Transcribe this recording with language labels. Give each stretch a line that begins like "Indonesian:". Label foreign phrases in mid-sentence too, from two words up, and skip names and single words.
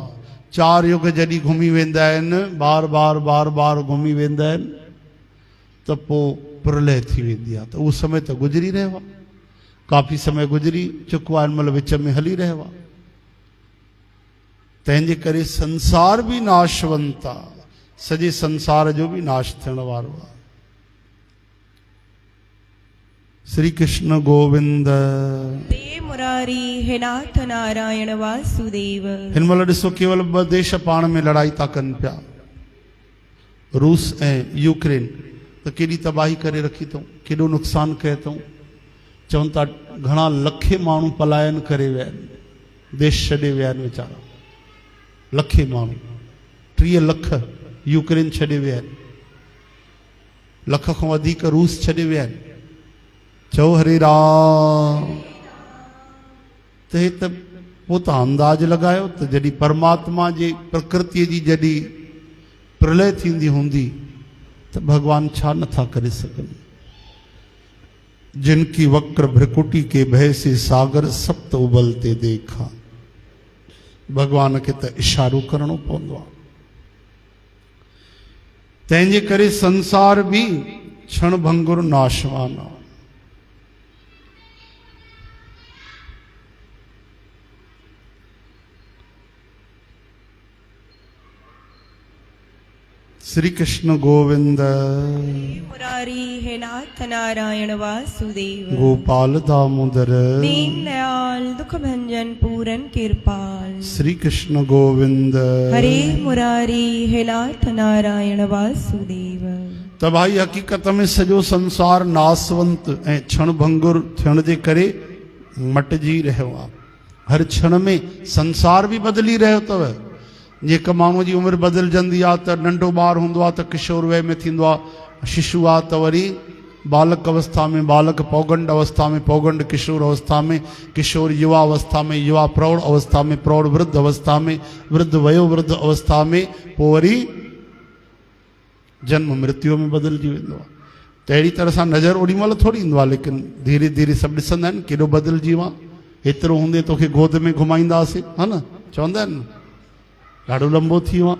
Sindhi: 4 युग जॾहिं घुमी वेंदा आहिनि, बार बार बार बार घुमी वेंदा आहिनि, त पोइ प्रलय थी वेंदी आहे। त उहो समय त गुज़री रहियो आहे, काफ़ी समय गुज़री चुको आहे, हिन महिल विच में हली रहियो आहे। तंहिंजे करे संसार भी नाशवंत आहे, सॼे संसार जो भी नाश थियण वारो आहे। श्री कृष्ण गोविंद हे मुरारी, हे नाथ नारायण वासुदेव। हिन महिल ॾिसो केवल 2 देश पाण में लड़ाई था कनि पिया, रूस ऐं यूक्रेन। त केॾी तबाही करे रखी अथऊं, केॾो नुक़सान कयो अथऊं। चवनि था घणा लखे माण्हू पलायन करे विया आहिनि, देश छॾे विया आहिनि वीचारा, लखे माण्हू। 30 लख यूक्रेन छॾे विया आहिनि, लख खां वधीक रूस छॾे विया आहिनि। चओ हरे राम। त हे त पोइ तव्हां अंदाज़ लॻायो त जॾहिं परमात्मा जे प्रकृतिअ जी जॾहिं प्रलय थींदी हूंदी त भगवान छा नथा करे सघनि।
Hindi: जिनकी वक्र भ्रिकुटी के भय से सागर सप्त उबलते देखा।
Sindhi: भगवान खे त इशारो करणो पवंदो आहे। तंहिंजे करे संसार भी क्षण भंगुर नाशवान आहे। श्री कृष्ण गोविंद मुरारी, हे नाथ नारायण वासुदेव। गोपाल दामोदर दीन दयाल दुख भंजन पूरन कृपाल। श्री कृष्ण गोविंद हरे मुरारी, हे नाथ नारायण वासुदेव। त भाई हकीकत में सॼो संसार नासवंत ऐं क्षण भंगुर थियण जे करे मटिजी रहियो आहे। हर क्षण में संसार भी बदिली रहियो अथव। जेका माण्हूअ जी उमिरि बदिलजंदी आहे त नंढो ॿारु हूंदो आहे त किशोर वय में थींदो आहे, शिशु आहे त वरी बालक अवस्था में, बालक पौगंड अवस्था में, पौगंड किशोर अवस्था में, किशोर युवा अवस्था में, युवा प्रौढ़ अवस्था में, प्रौढ़ वृद्ध अवस्था में, वृद्ध वयोवृद्ध अवस्था में, पोइ वरी जन्म मृत्यु में बदिलजी वेंदो आहे। त अहिड़ी तरह सां नज़र ओॾी महिल थोरी ईंदो आहे, लेकिन धीरे धीरे सभु ॾिसंदा आहिनि केॾो बदिलजी वियो आहे। एतिरो हूंदे तोखे गोद में घुमाईंदासीं, हा न, चवंदा आहिनि न, ॾाढो लंबो थी वियो आहे।